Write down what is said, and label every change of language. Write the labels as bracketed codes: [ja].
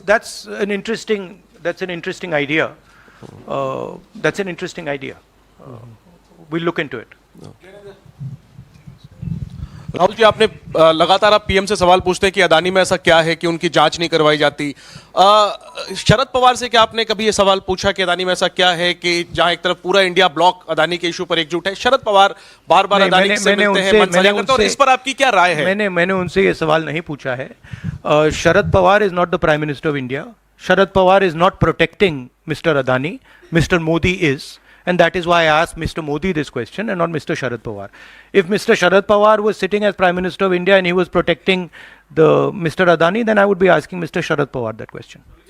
[en] That's an interesting idea. That's an interesting idea. We'll look into it. [hi] Rahul ji, आपने लगातार आप PM से सवाल पूछते हैं कि अदानी में ऐसा क्या है कि उनकी जांच नहीं करवाई जाती। शरद पवार से क्या आपने कभी ये सवाल पूछा कि अदानी में ऐसा क्या है कि जहां एक तरफ पूरा इंडिया ब्लॉक अदानी के इशू पर एकजुट है? शरद पवार बार बार अदानी से मिलते हैं, मन साझा करते हैं, और इस पर आपकी क्या राय है? मैंने उनसे ये सवाल नहीं पूछा है। Sharad Pawar [en] Is not the prime minister of India. Sharad Pawar is not protecting mister Adani. Mister Modi is. And that is why I asked Mr. Modi this question and not Mr. Sharad Pawar. If Mr. Sharad Pawar was sitting as Prime Minister of India and he was protecting the Mr. Adani, then I would be asking Mr. Sharad Pawar that question.